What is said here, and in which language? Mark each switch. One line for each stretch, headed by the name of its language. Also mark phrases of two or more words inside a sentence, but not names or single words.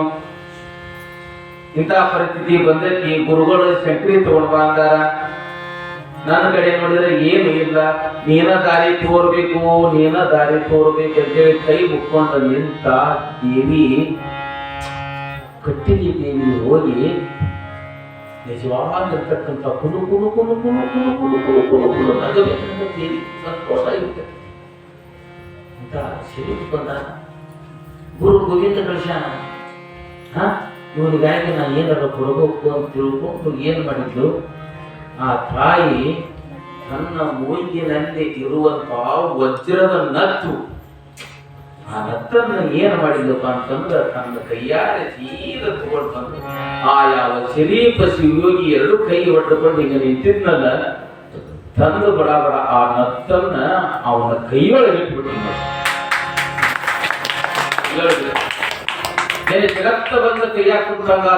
Kannada: ಇಂಥ ಪರಿಸ್ಥಿತಿ ಬಂದಕ್ಕೆ ಗುರುಗಳು ಶಂಕರಿ ತಗೊಂಡ್ ಬಂದಾರ. ನನ್ನ ಕಡೆ ನೋಡಿದ್ರೆ ಏನು ಇಲ್ಲ, ನೀನ ದಾರಿ ತೋರ್ಬೇಕು, ನೀನ ದಾರಿ ತೋರ್ಬೇಕಂತೇಳಿ ಕೈ ಮುಕ್ಕೊಂಡ ನಿಂತ ದೇವಿ, ಕಟ್ಟಿಗೆ ದೇವಿ ಹೋಗಿ ನಿಜವಾಗಿರ್ತಕ್ಕಂಥ ಕುಲು ಕುಲು ಕುಲು ಕುಲು ಕುಲು ಕುಲು ಕುಲು ಕುಲು ಕುಲು ನಗಬೇಕಂತ ದೇವಿ ಸಂತೋಷ ಇರುತ್ತೆ. ಅಂತ ಶರೀರ ಬಂದಾಗ ಗುರು ಗೋವಿಂದ ಕಳಿಸ್ಯಾನ. ಇವನಿಗಾಗಿ ನಾನು ಏನಾರ ಕೊಡಬೇಕು ಅಂತ ತಿಳ್ಕೊಂಡು ಏನ್ ಮಾಡಿದ್ದು, ಆ ತಾಯಿ ತನ್ನ ಮೂಗಿನಲ್ಲಿ ಇರುವಂತ ವಜ್ರದ ನತ್ತು, ಆ ನತ್ತನ್ನ ಏನ್ ಮಾಡಿದಪ್ಪ ಅಂತಂದ್ರೆ ತನ್ನ ಕೈಯಾರೆ ಸೀದ ತಗೊಂಡು ಬಂದು ಆ ಯಾವ ಶರೀಫ ಶಿವಯೋಗಿ ಎರಡು ಕೈ ಹೊಟ್ಟುಕೊಂಡು ಈಗ ನಿಂತಿದ್ನಲ್ಲ, ತಂದು ಬಡ ಬಡ ಆ ನತ್ತನ್ನ ಅವನ ಕೈಯೊಳಗೆ ಇಟ್ಬಿಟ್ಟು ಜಗತ್ತ ಬಂದ ಕೈಯಾಗ ಕುಂತಂಗಾತ.